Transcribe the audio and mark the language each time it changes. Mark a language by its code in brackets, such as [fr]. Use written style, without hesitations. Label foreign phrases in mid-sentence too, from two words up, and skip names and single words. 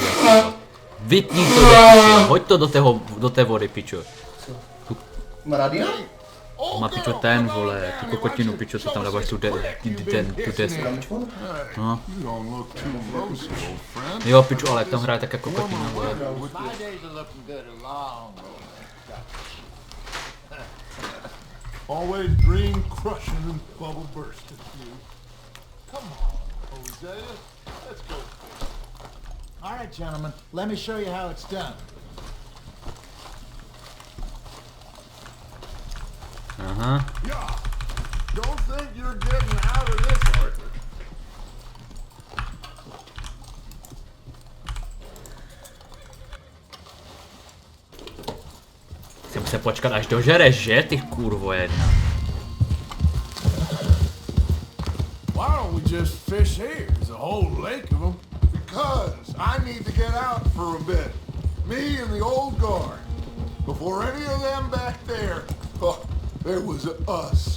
[cs] Vypni to do piče, hoď to do té vody, pičo. Radio? Má pičo ten, vole, tu kokotinu, pičo, co tam dáváš tu desku. No. Jo, pičo, ale tam hraje taká kokotina, vole. [en] Always dream crushing and bubble bursting. Come on. Let's go. All right, gentlemen, let me show you how it's done. Aha. Yeah. Don't think you're getting out of this, Arthur. [cs] Chcem se počkat, až dožereš, že, ty kurvo jedna. [en] Why don't we just fish here? There's a whole lake of them. Because I need to get out for a bit. Me and the old guard. Before any of them back there, oh, there was us.